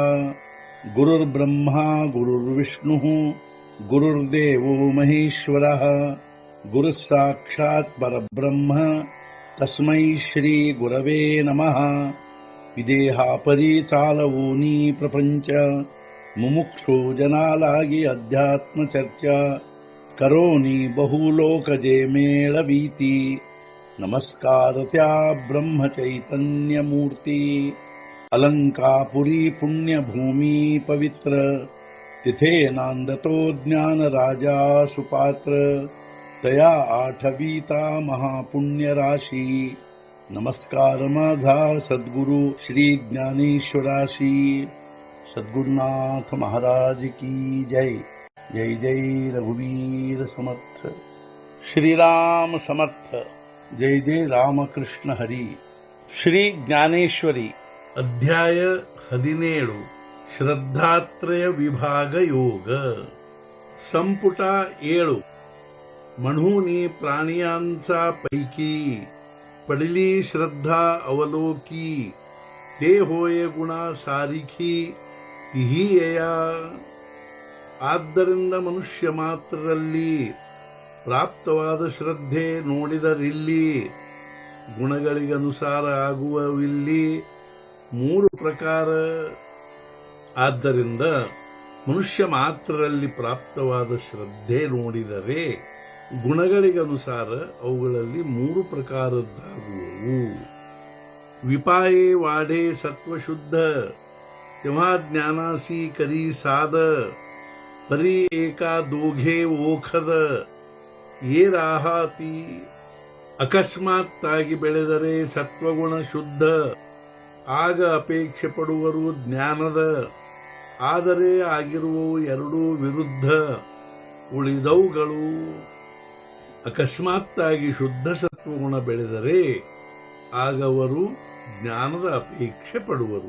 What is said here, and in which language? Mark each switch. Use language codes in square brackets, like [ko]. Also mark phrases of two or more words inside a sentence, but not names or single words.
[sa] गुरुर्ब्रह्मा गुरुर्विष्णुः गुरुर्देवो महेश्वरः गुरुः साक्षात् परब्रह्म तस्मै श्री गुरवे नमः। [mr] विदेहापरि चालवोनी प्रपंच मुमुक्षु जनालागी अध्यात्म चर्चा करोनी बहुलोकजे मेळवीती। नमस्कार त्या ब्रह्म चैतन्य मूर्ती अलंकापुरी पुण्यभूमी पवित्र तिथे नांदतो ज्ञान राजा सुपात्र तया आठवीता महापुण्य राशी। नमस्कार माझा सद्गुरु श्री ज्ञानेश्वराशी। सद्गुरुनाथ महाराज की जय। जय जय रघुवीर समर्थ। श्रीराम समर्थ। जय जय रामकृष्ण हरी। [kn] ಶ್ರೀ ಜ್ಞಾನೇಶ್ವರಿ ಅಧ್ಯಾಯ 17 ಶ್ರದ್ಧಾತ್ರಯ ವಿಭಾಗ ಯೋಗ [mr] संपुट 7 म्हणूनी प्राणियांचा पैकी पडली श्रद्धा अवलोकी ते होय गुणा सारिखी तिही येया। [kn] ಆದ್ದರಿಂದ ಮನುಷ್ಯ ಮಾತ್ರರಲ್ಲಿ ಪ್ರಾಪ್ತವಾದ ಶ್ರದ್ಧೆ ನೋಡಿದರಿಲ್ಲಿ ಗುಣಗಳಿಗನುಸಾರ ಆಗುವವಿಲ್ಲಿ 3 ಪ್ರಕಾರ। ಆದ್ದರಿಂದ ಮನುಷ್ಯ ಮಾತ್ರರಲ್ಲಿ ಪ್ರಾಪ್ತವಾದ ಶ್ರದ್ಧೆ ನೋಡಿದರೆ ಗುಣಗಳಿಗನುಸಾರ ಅವುಗಳಲ್ಲಿ 3 ಪ್ರಕಾರದ್ದಾಗುವವು। [mr] विपाये वाढे सत्वशुद्ध तेव्हा ज्ञानासी करी साद परी एका दोघे ओखद ये राहाती। [kn] ಅಕಸ್ಮಾತ್ತಾಗಿ ಬೆಳೆದರೆ ಸತ್ವಗುಣ ಶುದ್ಧ ಆಗ ಅಪೇಕ್ಷೆ ಪಡುವರು ಜ್ಞಾನದ। ಆದರೆ ಆಗಿರುವವು 2 ವಿರುದ್ಧ ಉಳಿದವುಗಳು। ಅಕಸ್ಮಾತ್ತಾಗಿ ಶುದ್ಧ ಸತ್ವಗುಣ ಬೆಳೆದರೆ ಆಗವರು ಜ್ಞಾನದ ಅಪೇಕ್ಷೆ ಪಡುವರು।